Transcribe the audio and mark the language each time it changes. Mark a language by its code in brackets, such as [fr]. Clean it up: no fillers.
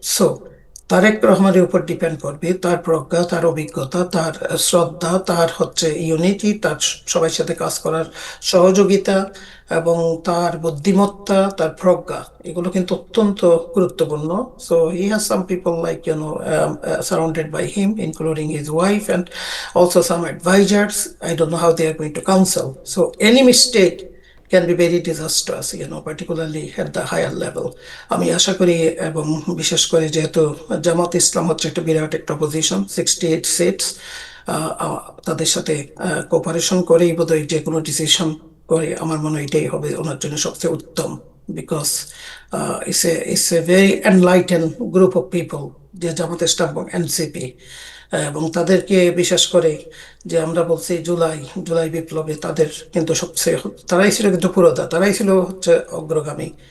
[bn] So Tarique রহমানের উপর depend করবে তার প্রজ্ঞা, তার অভিজ্ঞতা, তার শ্রদ্ধা, তার হচ্ছে ইউনিটি, তার সবার সাথে কাজ করার সহযোগিতা, এবং তার বুদ্ধিমত্তা, তার প্রজ্ঞা, এগুলো কিন্তু অত্যন্ত গুরুত্বপূর্ণ। [en] So he has some people like surrounded by him, including his wife and also some advisers. I don't know how they are going to counsel. So any mistake can be very disastrous, particularly at the higher level. [bn] আমি আশা করি, এবং বিশেষ করে যেহেতু জামাত ইসলাম হচ্ছে একটা বিরাট একটা opposition, 68 seats, তাদের সাথে কোঅপারেশন করেই বোধহয় যে কোনো ডিসিশন করে, আমার মনে হয় এটাই হবে ওনার জন্য সবচেয়ে উত্তম, [en] because it's a very enlighten group of people, [bn] যে জামাত ইসলাম এবং এনসিপি, এবং তাদেরকে বিশেষ করে যে আমরা বলছি জুলাই বিপ্লবে তাদের কিন্তু সবচেয়ে, তারাই ছিল কিন্তু পুরোদা, তারাই ছিল হচ্ছে অগ্রগামী।